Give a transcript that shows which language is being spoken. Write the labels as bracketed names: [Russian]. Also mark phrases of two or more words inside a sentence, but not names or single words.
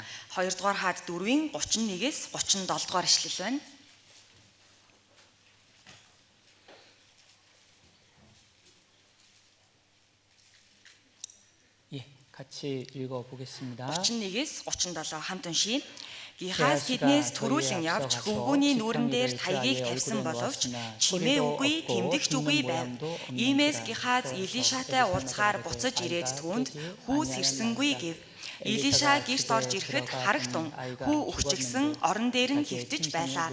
[Mongolian] 2 дугаар хаад 4-ийн 31-ээс 37 дугаар ишлэл байна. [Korean] 예, 같이 읽어 보겠습니다. [Mongolian] 31-ээс 37 хамт уншийе. Гихаас тэднээс төрүүлэн явж хөвгүүний нүүрэн дээр таягийг тавьсан боловч чимээ үгүй тэмдэгч үгүй байв. Иймээс Гихаз Илишатай уулзахаар буцаж ирээд түүнд хүү сэрсэнгүй гэв. Илиша гэрт орж ирэхэд харагтун хүү өгчгсөн орон дээр нь хөвтөж байлаа.